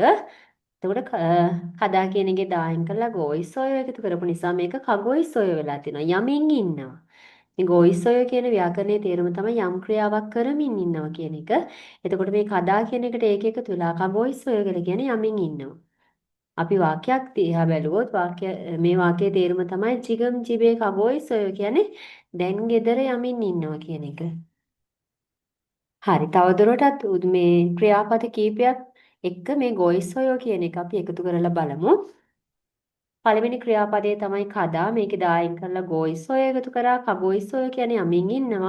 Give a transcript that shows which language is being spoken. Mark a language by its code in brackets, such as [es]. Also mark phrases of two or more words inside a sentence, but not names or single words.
[si] එතකොට කදා කියන එකේ දායින් කරලා ගෝයිසෝයෝ එකතු කරපු නිසා මේක කගෝයිසෝයෝ වෙලා තියෙනවා. යමින් ඉන්නවා. මේ ගෝයිසෝයෝ කියන ව්‍යාකරණයේ තේරුම තමයි යම් ක්‍රියාවක් කරමින් ඉන්නවා කියන එක. එතකොට මේ කදා කියන එකට ඒක එකතු වෙලා කගෝයිසෝයෝ කියලා කියන්නේ යමින් ඉන්නවා. අපි වාක්‍යයක් දිහා බැලුවොත් මේ වාක්‍යයේ තේරුම තමයි [ko] 지금 집에 가고 있어요 [si] කියන්නේ දැන් ගෙදර යමින් ඉන්නවා කියන එක. හරි. තවදුරටත් මේ ක්‍රියාපද කීපයක් එක්ක මේ ගොයිසොයෝ කියන එක අපි එකතු කරලා බලමු. පළවෙනි ක්‍රියාපදයේ තමයි කදා මේකේ දායක කරලා ගොයිසොයෝ එකතු කරා කගොයිසොයෝ කියන්නේ යමින් ඉන්නවා.